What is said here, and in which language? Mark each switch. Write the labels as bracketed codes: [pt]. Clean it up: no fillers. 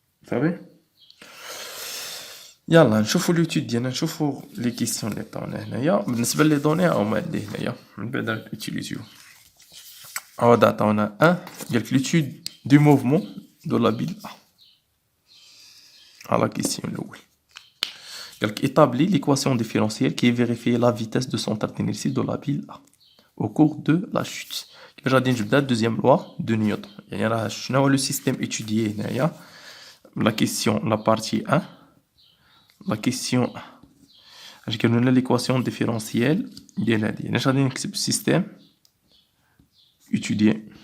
[ar] صافي. يلا نشوفو ليتود ديالنا، نشوفو لي كيسيون لي عطاونا هنايا. بالنسبة لي دوني هاهما عندي هنايا من بعد راك نوتيليزيو. عاود عطاونا قالك ليتود دو موفمون دو لا بيل أ. [fr] ها لا كيسيون الأول قالك établis l'équation différentielle qui vérifie la vitesse de centre d'inertie de la pile A au cours de la chute. [ar] كيفاش غادي نجبدها [fr] deuxième loi de Newton. [ar] يعني راه شنو هو [fr] لو سيستيم étudié هنايا. La question, la partie 1. La question 1. [ar] اش قالوا لنا [fr] l'équation différentielle [ar] ديال هادي. يعني اش غادي نكتب [fr] système étudié.